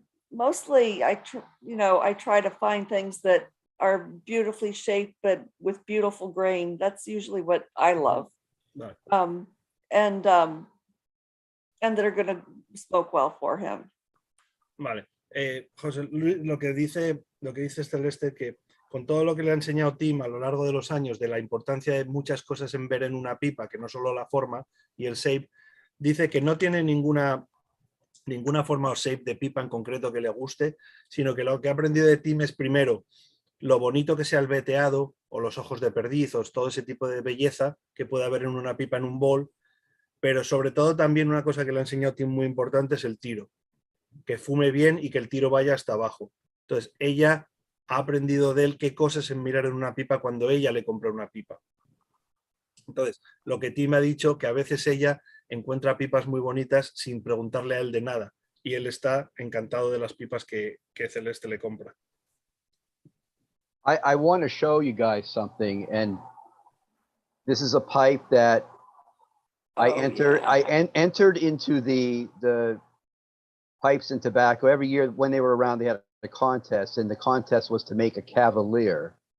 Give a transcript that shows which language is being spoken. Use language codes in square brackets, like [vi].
[en] Mostly I try to find things that are beautifully shaped, but with beautiful grain. That's usually what I love. Right. And that are going to smoke well for him. [es] Vale. José Luis, lo que dice Celeste, que con todo lo que le ha enseñado Tim a lo largo de los años de la importancia de muchas cosas en ver en una pipa, que no solo la forma y el shape, dice que no tiene ninguna forma o shape de pipa en concreto que le guste, sino que lo que ha aprendido de Tim es, primero, lo bonito que sea el veteado o los ojos de perdizos, todo ese tipo de belleza que puede haber en una pipa en un bowl, pero sobre todo también una cosa que le ha enseñado Tim muy importante es el tiro, que fume bien y que el tiro vaya hasta abajo. Entonces ella ha aprendido de él qué cosas en mirar en una pipa cuando ella le compra una pipa. Entonces, lo que Tim ha dicho, que a veces ella encuentra pipas muy bonitas sin preguntarle a él de nada, y él está encantado de las pipas que Celeste le compra. [en] I want to show you guys something, and this is a pipe that I entered into the Pipes and Tobacco. Every year when they were around, they had a contest, and the contest was to make a Cavalier.